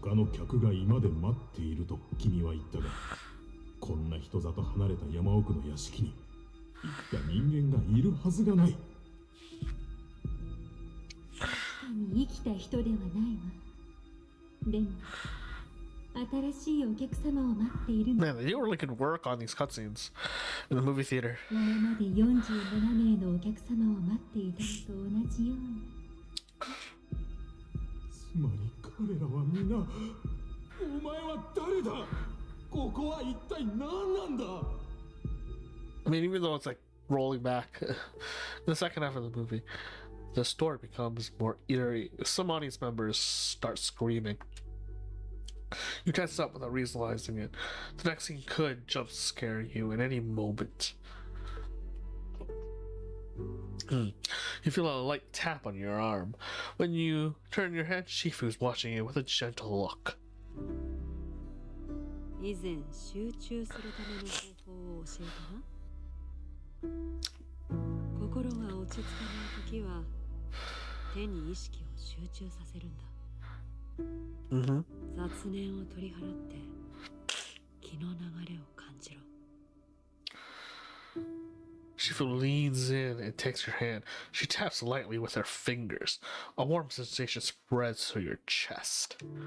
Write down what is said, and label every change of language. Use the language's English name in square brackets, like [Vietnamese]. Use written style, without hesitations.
[Japanese] 他の客が居間で待っていると君は言ったが、こんな人里離れた山奥の屋敷にいくら人間がいるはずがない。生きた人ではないわ。でも新しいお客様を待っているの。 [English] Man, they really could work on these cutscenes in the movie theater. [Japanese] 前まで47名のお客様を待っていたのと同じように。つまり彼らは皆、お前は誰だ？ここは一体何なんだ？ [English] I mean, even though it's like rolling back in the second half of the movie, the story becomes more eerie. Some audience members start screaming. You can't stop without realizing it. The next scene could jump scare you at any moment. You feel a light tap on your arm. When you turn your head, Shifu's watching you with a gentle look. [Japanese] 以前集中するための方法を教えたな。心が落ち着かないときは手に意識を集中させるんだ。雑念を取り払って気の流れを感じろ。 [English] Shifu leans in and takes your hand. She taps lightly with her fingers. A warm sensation spreads through your chest.